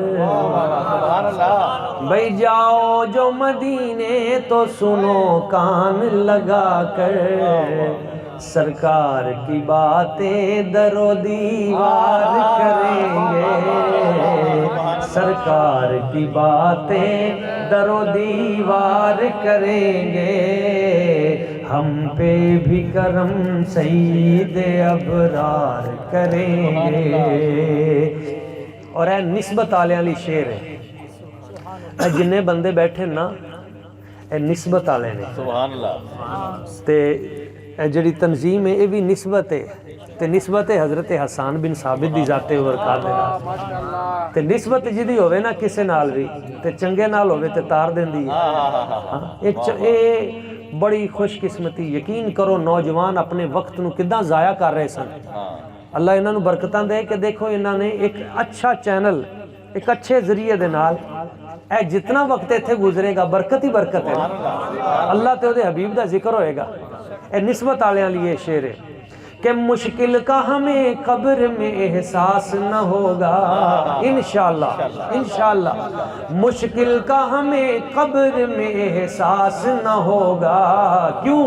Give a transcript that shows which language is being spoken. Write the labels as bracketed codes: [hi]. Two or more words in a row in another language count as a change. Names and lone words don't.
[ur] بھئی جاؤ جو مدینے تو سنو کان لگا کر، سرکار کی باتیں در و دیوار کریں گے، سرکار کی باتیں در و دیوار کریں گے، ہم پہ بھی کرم سید ابرار کریں گے۔ [pa] اور اے نسبت آلے والی شعر ہے، اے جننے بندے بیٹھے نا اے نسبت آلے نے، [ar] سبحان اللہ۔ [pa] تے اے جڑی تنظیم ہے یہ بھی نسبت ہے، تے نسبت ہے حضرت حسان بن ثابت دی ذات برکات دے نال، تے نسبت جدی ہوئے نا کسے نال بھی تے چنگے نال ہوئے تے تار دیندی ہے۔ اے بڑی خوش قسمتی، یقین کرو نوجوان اپنے وقت نو کداں ضائع کر رہے سن، اللہ انہاں نو برکتاں دے کہ دیکھو انہاں نے ایک اچھا چینل، ایک اچھے ذریعے دے نال اے جتنا وقت ایتھے گزرے گا برکت ہی برکت ہے، اللہ تے دے حبیب دا ذکر ہوئے گا۔ اے نسبت آلیاں لیے شعر ہے کہ [ur] مشکل کا ہمیں قبر میں احساس نہ ہوگا، انشاءاللہ انشاءاللہ مشکل کا ہمیں قبر میں احساس نہ ہوگا، کیوں؟